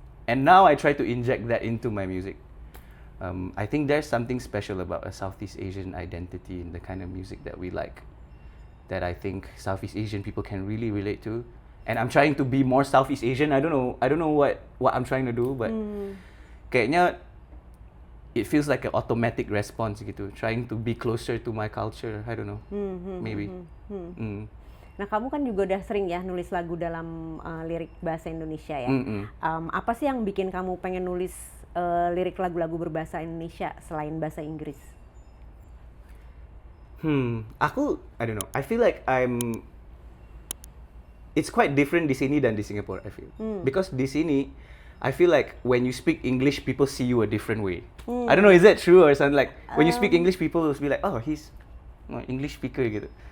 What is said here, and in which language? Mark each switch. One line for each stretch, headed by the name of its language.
English: And now I try to inject that into my music. I think there's something special about a Southeast Asian identity in the kind of music that we like, that I think Southeast Asian people can really relate to. And I'm trying to be more Southeast Asian. I don't know what I'm trying to do, but kayaknya it feels like an automatic response gitu, trying to be closer to my culture. I don't know, maybe.
Indonesian: Nah, kamu kan juga udah sering ya nulis lagu dalam lirik bahasa Indonesia ya. Apa sih yang bikin kamu pengen nulis lirik lagu-lagu berbahasa Indonesia selain bahasa Inggris?
English: I don't know. I feel like it's quite different
Indonesian: di sini dan di Singapore,
English: I feel. Because
Indonesian: di sini,
English: I feel like when you speak English, people see you a different way. I don't know, is that true or something? Like, when you speak English, people will be like, oh, he's an English speaker gitu.